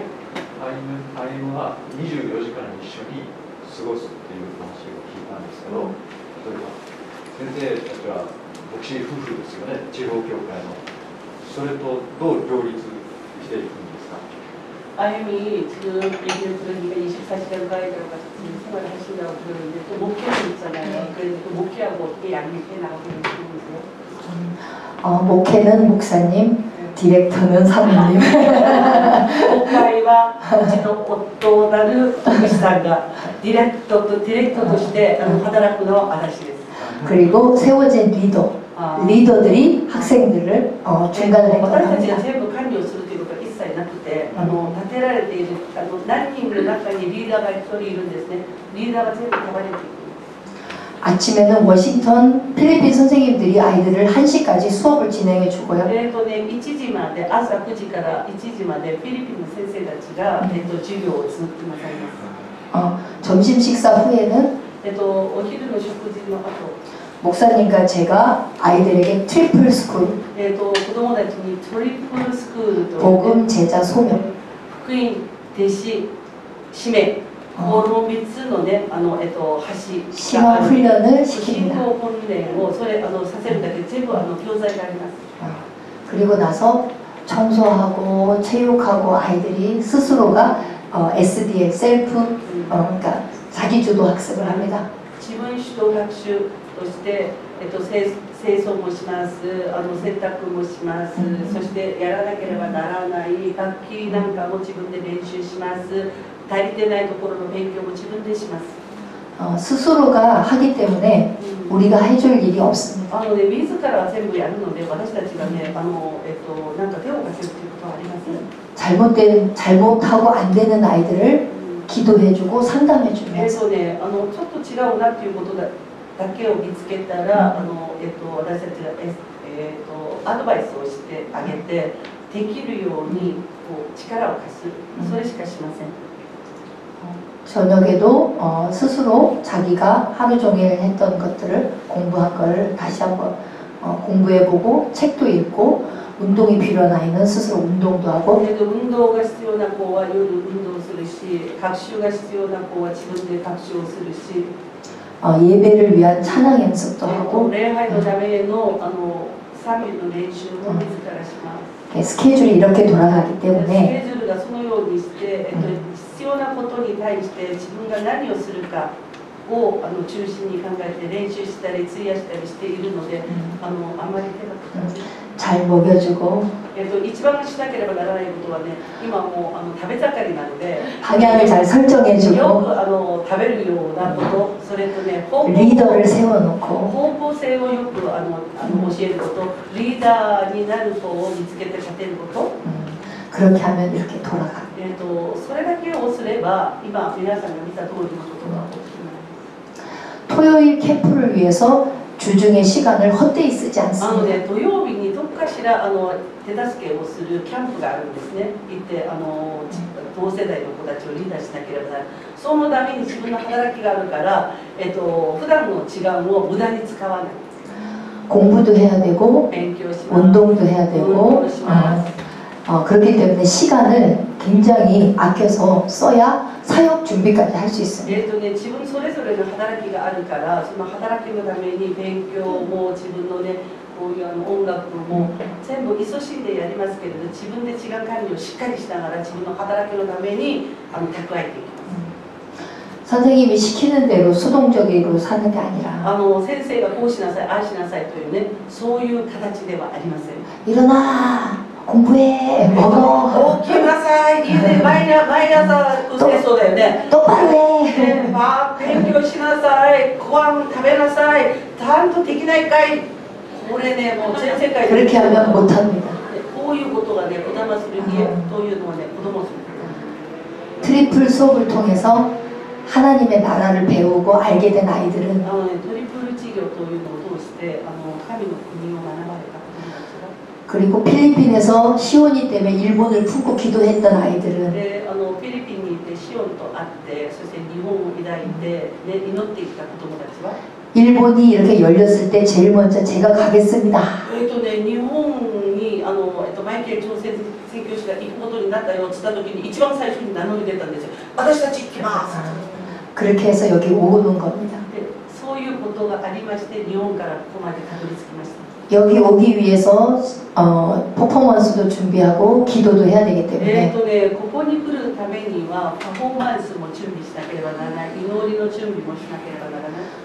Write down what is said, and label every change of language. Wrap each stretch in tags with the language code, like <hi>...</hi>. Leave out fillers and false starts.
<ja>歩夢は24時間一緒に過ごすっていう話を聞いたんですけど、例えば先生たちは牧師夫婦ですよね、地方教会の。それとどう両立していくんですか？</ja> <ko>아유미 지금 얘기를 들으니까 24시간 가이드로 같이 생활을 하신다고 들었는데 또 목회도 있잖아요. 그래서 또 목회하고 어떻게 양립해 나가고 계시는지요? 목회는 목사님, 디렉터는 사모님.</ko> <ja>今回はうちの夫なる牧師さんがディレクトとして働くのは私です。</ja> <ko>그리고 세워진 리더들이 학생들을 중간에</ko> <ja>私たちが全部管理をするということは一切なくて、立てられている何人の中にリーダーが一人いるんですね。リーダーが全部束ねていく。</ja> <ko>아침에는 워싱턴 필리핀 선생님들이 아이들을 1시까지 수업을 진행해 주고요.</ko> <ja>1時まで朝9時から1時までフィリピンの先生たちが、授業を続けてくださいます。</ja> <ko>점심 식사 후에는</ko> <ja>お昼の食事の後、</ja> <ko>목사님과 제가 아이들에게 트리플 스쿨,</ko> <ja>子供たちにトリプルスクールと</ja> <ko>복음 제자 소명,</ko> <ja>福音弟子使命この3つのね橋</ja> <ko>심화 훈련을</ko> <ja>信</ja> <ko>시킵니다.</ko> <ja>仰訓練をさせるだけで全部教材があります。</ja> <ko>그리고 나서 청소하고 체육하고 아이들이 스스로가 SDL 셀프 그러니까 자기주도 학습을 합니다.</ko> <ja>自分主導学習として、清掃もします、洗濯もします、そしてやらなければならない楽器なんかも自分で練習します、足りてないところの勉強も自分でします。</ja> <ko>스스로가 하기 때문에 우리가 해줄 일이 없습니다.</ko> <ja>自ら全部やるので私たちがねなんか手を貸せるということはありません。</ja> <ko>잘못하고 안 되는 아이들을 기도해주고 상담해주면서</ko> <ja>ね、ちょっと違うなっていうことだけを見つけたら、私たちが、アドバイスをしてあげてできるようにこう力を貸す、それしかしません。</ja> <ko>저녁에도 스스로 자기가 하루 종일 했던 것들을 공부한 걸 다시 한번 공부해보고 책도 읽고 운동이 필요한 아이는 스스로 운동도 하고</ko> <ja>運動が必要な子は夜運動するし、学習が必要な子は自分で学習をするし、</ja> <ko>예배를 위한 찬양 연습도 하고</ko> <ja>礼拝のための賛美の練習も自らします。</ja> <ko>스케줄이 이렇게 돌아가기</ko> <ja>ス</ja> <ko>때문에</ko> <ja>ケジュールがそのようにして、必要なことに対して自分が何をするかを中心に考えて練習したり費やしたりしているので、あんまり手がかかず</ja> <ko>잘 먹여주고</ko> <ja>一番しなければならないことはね、今もう食べ盛りなので</ja> <ko>방향을 잘</ko> <ja>よ</ja> <ko>설정해주고</ko> <ja>く食べるようなこと、それとね、方</ja> <ko>리더를 세워놓고</ko> <ja>向性をよく教えること、リーダーになる子を見つけて立てること、</ja> <ko>그렇게 하면 이렇게 돌아가.</ko> <ja>それだけをすれば今皆さんが見た通りのことが起きます。</ja> <ko>토요일 캠프를 위해서 주중에 시간을 헛되이 쓰지 않습니다.</ko> <ja>土曜日にどっかしら手助けをするキャンプがあるんですね。行って同世代の子たちをリーダーしなければならない。そのために自分の働きがあるから、普段の時間を無駄に使わない。</ja> <ko>공부도 해야 되고</ko> <ja>勉強します。</ja> <ko>운동도 해야 되고</ko> <ja>運動します。</ja> <ko>그렇기 때문에 시간을 굉장히 아껴서 써야 사역 준비까지 할 수 있습니다.</ko> <ja>自分それぞれの働きがあるから、その働きのために勉強も自分のね、こういう音楽も全部勤しんでやりますけれど、自分で時間管理をしっかりしながら自分の働きのために蓄えていきます。</ja> <ko>선생님이 시키는 대로 수동적으로 사는 게 아니라</ko> <ja>先生がこうしなさい、ああしなさいというね、そういう形ではありません。</ja> <ko>일어나 공부해 먹어</ko> <ja>起きなさい、家で毎朝そうだよね。</ja> <ko>똑바로 해</ko> <ja>勉強しなさい、ご飯食べなさい、ちゃんとできないかい。これね、もう全世界で</ja> <ko>그렇게 하면 못합니다.</ko> <ja>こういうことがね、こだまする家というのはね、子供する。</ja> <ko>트리플 수업을 통해서 하나님의 나라를 배우고 알게 된 아이들은</ko> <ja>トリプル授業というのを通して神の国を学ばれた子供たちが</ja> <ko>그리고 필리핀에서 시온이 때문에 일본을 품고 기도했던 아이들은</ko> <ja>でフィリピンに行ってシオンと会ってそして日本を抱いて、ね、祈っていた子供たちは</ja> <ko>일본이 이렇게 열렸을 때 제일 먼저 제가 가겠습니다.</ko> <ja>日本にマイケル朝鮮宣教師が行くことになったよって言った時に一番最初に名乗り出たんですよ。私たち行きます。</ja> <ko>그렇게 해서 여기 오는 겁니다.</ko> <ja>でそういうことがありまして日本からここまでたどり着きました。</ja> <ko>여기 오기 위해서 퍼포먼스도 준비하고 기도도 해야 되기 때문에</ko> <ja>ここに来るためにはパフォーマンスも準備しなければならない、祈りの準備もしなければならない。</ja>